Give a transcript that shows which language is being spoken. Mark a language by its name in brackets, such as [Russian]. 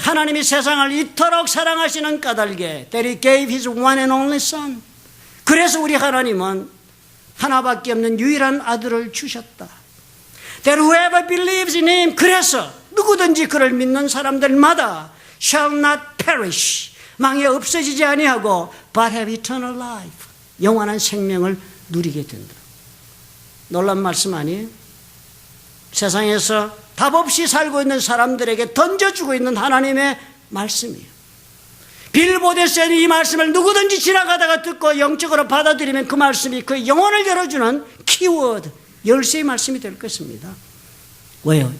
[English] 하나님이 세상을 이토록 사랑하시는 까닭에 that He gave His one and only Son. [Korean] 그래서 우리 하나님은 하나밖에 없는 유일한 아들을 주셨다. [English] That whoever believes in Him. [Korean] 그래서 누구든지 그를 믿는 사람들마다 shall not perish. [English] 망해 없어지지 아니하고 but have eternal life. [Korean] 영원한 생명을 누리게 된다. 놀라운 말씀 아니에요? 세상에서 답 없이 살고 있는 사람들에게 던져주고 있는 하나님의 말씀이에요. 빌보드에서 이 말씀을 누구든지 지나가다가 듣고 영적으로 받아들이면 그 말씀이 그 영혼을 열어주는 키워드, 열쇠의 말씀이 될 것입니다. 왜요?